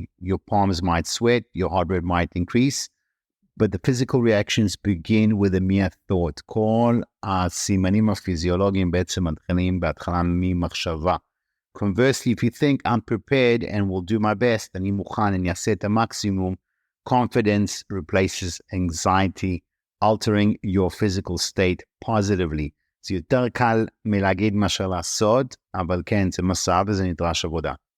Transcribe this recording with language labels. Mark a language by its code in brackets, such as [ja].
[en] Your palms might sweat, your heart rate might increase, but the physical reactions begin with a mere thought. [he] כל הסימנים הפיזיולוגיים בעצם מתחילים בהתחלה ממחשבה. [en] Conversely, if you think, I'm prepared and will do my best, [he] אני מוכן, אני אעשה את המקסימום, [en] confidence replaces anxiety, altering your physical state positively. [he] זה יותר קל מלהגיד מאשר לעשות, אבל כן, זה מסע וזה נדרש עבודה.